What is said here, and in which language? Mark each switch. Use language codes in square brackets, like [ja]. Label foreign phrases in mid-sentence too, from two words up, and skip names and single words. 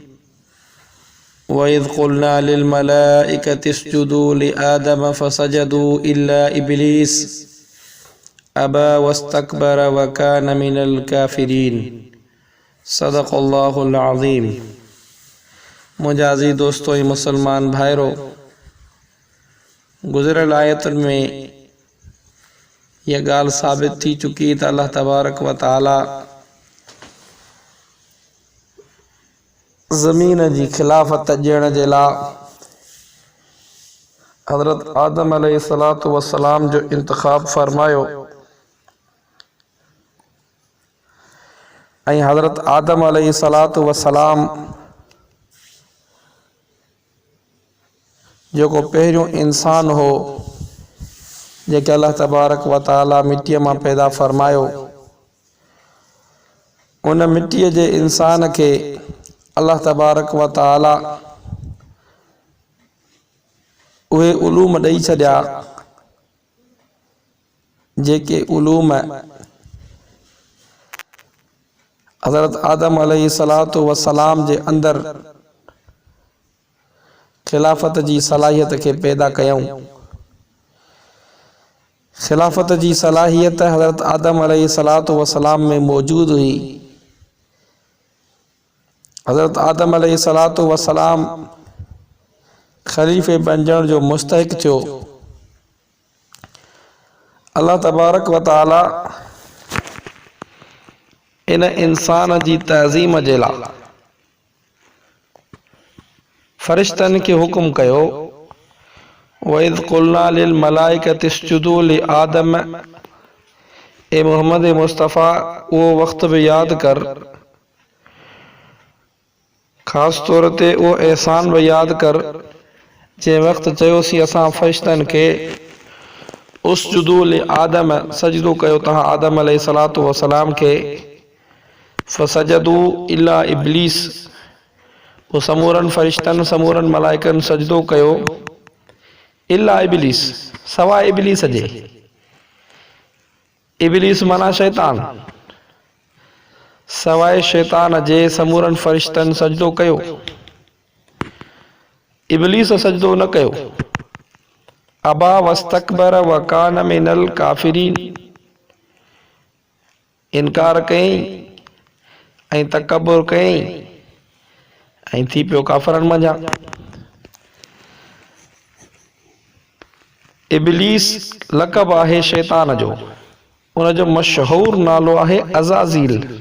[ar] وإذ قلنا للملائكة اسجدوا لآدم فسجدوا إلا إبليس أبى واستكبر وكان من الكافرين. صدق الله العظيم. [sd] मुजाजी दोस्तों मुसलमान भाइरों, गुज़िरल आयतन में यह गाल साबित थी चुकी त अल्लाह [ar] تبارك وتعالى [sd] ज़मीन जी खिलाफ़त ॾियण जे लाइ हज़रत आदम [ar] عليه الصلاة والسلام [sd] जो इंतख़ाब फरमायो ऐं हज़रत आदम [ar] عليه الصلاة والسلام [sd] जो पहिरियों इंसान हो जेके अल्लाह [ar] تبارك وتعالى [sd] मिट्टीअ मां पैदा फरमायो, उन मिट्टीअ जे इंसान के अल्लाह [ar] تبارك وتعالى [sd] उहे उलूम ॾेई छॾिया जेके उलूम हज़रत आदम [ar] عليه الصلاة والسلام [sd] जे अंदर खिलाफ़त जी सलाहियत के पैदा कयऊं। खिलाफ़त जी सलाहियत हज़रत आदम [ar] عليه الصلاة والسلام [sd] में मौजूद हुई। हज़रत आदम [ar] عليه الصلاة والسلام [sd] खलीफ़े बणजण जो मुस्तहिक थियो। अल्लाह [ar] تبارك وتعالى [sd] इन इंसान जी तज़ीम जे लाइ फ़रिश्तनि के हुक्म कयो, [ar] وإذ قلنا للملائكة اسجدوا لآدم. [sd] ए मोहम्मद मुस्तफ़ा [ur] وہ وقت بھی یاد کر, خاص طور [sd] ते [ur] وہ احسان بھی یاد کر [sd] जे वक्त चयोसी असां फ़रिश्तनि के [ar] اسجدوا لآدم, [sd] सजदो कयो तहां आदम [ar] عليه الصلاة والسلام [sd] के। [ar] فسجدوا إلا إبليس, [sd] वो समूरन फ़रिश्तन समूरन मलाइकन सजदो कयो [ar] إلا إبليس, [sd] सवाइ इब्लीस जे। इब्लीस माना शैतान, सवाइ शैतान जे समूरन फ़रिश्तन सजदो कयो। इब्लीस सजदो न कयो। [ar] أبى واستكبر وكان من الكافرين, [sd] इनकार कयईं ऐं तकब्बुर कयईं ऐं थी पियो काफ़रनि मंझां। इब्लीस लक़ब आहे शैतान जो, उन जो मशहूर नालो आहे अज़ाज़ील।